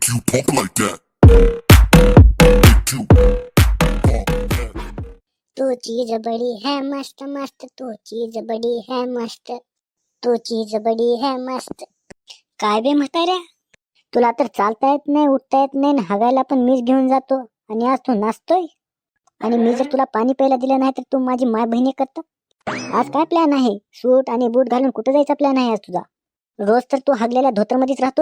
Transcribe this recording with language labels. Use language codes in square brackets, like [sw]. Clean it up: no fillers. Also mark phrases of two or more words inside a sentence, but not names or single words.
[en] Talk like that. Big two. [hi] तू चीज बड़ी है मस्त मस्त, तू चीज बड़ी है मस्त, तू चीज बड़ी है मस्त. [mr] काय बे म्हाताऱ्या, तुला तर चालता येत नाही, उठता येत नाही, हगायला पण मीच घेऊन जातो आणि आज तू नाचतोय. आणि मी जर तुला पाणी प्यायला दिलं नाही तर तू माझी माय बहिणी करत. आज काय प्लॅन आहे? सूट आणि बूट घालून कुठे जायचा प्लॅन आहे आज तुझा? रोज तर तू हगलेल्या धोतरमध्येच राहतोस.